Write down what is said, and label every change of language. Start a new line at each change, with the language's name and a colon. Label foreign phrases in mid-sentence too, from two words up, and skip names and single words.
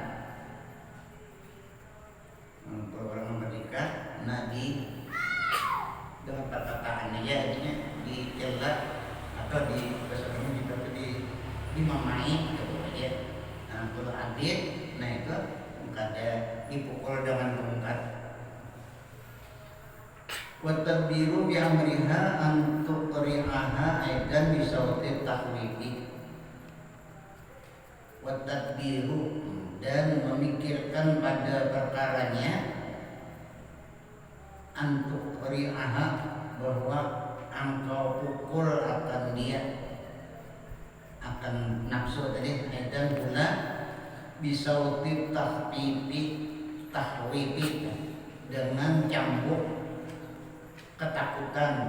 Banjar: Kalau orang merdeka nadi dengan perkataan aja artinya dicela atau dimamai gitu aja. Nah, kalau abid itu kada dipukul dengan tongkat.
Arabic: وتدبر بأمرها أن تقرعها أيضا بصوت التخويف. وتدبر
Banjar: dan memikirkan pada perkaranya
Arabic: أن تقرعها
Banjar: bahwa engkau pukul akan dia, akan nafsu tadi, aidan pula
Arabic: بصوت التخويف
Banjar: dengan cambuk ketakutan.